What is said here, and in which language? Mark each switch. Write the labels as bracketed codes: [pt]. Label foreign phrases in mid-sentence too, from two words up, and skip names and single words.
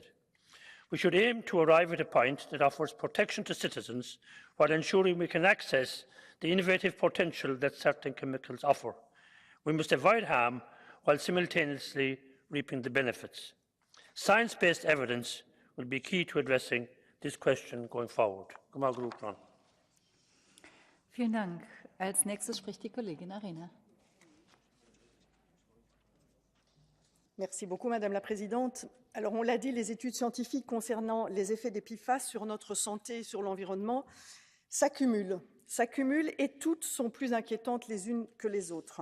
[en] We should aim to arrive at a point that offers protection to citizens while ensuring we can access the innovative potential that certain chemicals offer. We must avoid harm while simultaneously reaping the benefits. Science-based evidence will be key to addressing this question going forward. [de] Vielen Dank. Als nächstes spricht die Kollegin Arena. [fr] Merci beaucoup, Madame la Présidente. Alors, on l'a dit, les études scientifiques concernant les effets des PFAS sur notre santé et sur l'environnement s'accumulent et toutes sont plus inquiétantes les unes que les autres.